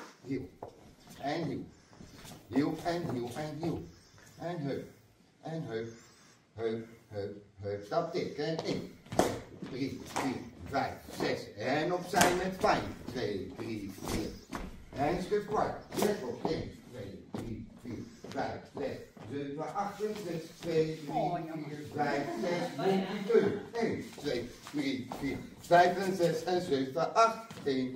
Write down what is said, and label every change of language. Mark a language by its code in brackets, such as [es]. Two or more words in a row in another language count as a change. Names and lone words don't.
[nl] hiel. En hiel. Hiel en hiel en hiel. En heup. En heup. Heup, heup, heup. Stap dik. En 1, 2, 3, 4, 5, 6. En opzij met fijn. 2, 3, 4. En schub kwart. Let op. 1, 2, 3, 4, 5, 6, 7, 8, 6, 2, 3, 4, 5, 6, 1, 2, 3, 4, 5 en 6 en 7, 8, 1.